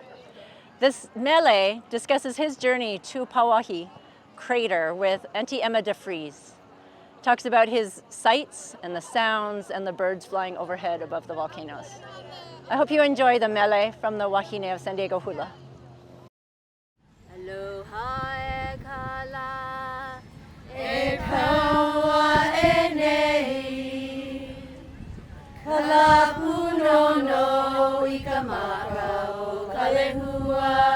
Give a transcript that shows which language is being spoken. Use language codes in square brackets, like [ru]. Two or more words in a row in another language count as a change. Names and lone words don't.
[en] This mele discusses his journey to Pauahi crater with Auntie Emma DeFries. Talks about his sights and the sounds and the birds flying overhead above the volcanoes. I hope you enjoy the mele from the Wahine of San Diego Hula. [haw] Aloha e kala, e kaua e nei, kala puno no I ka maka o ka lehua,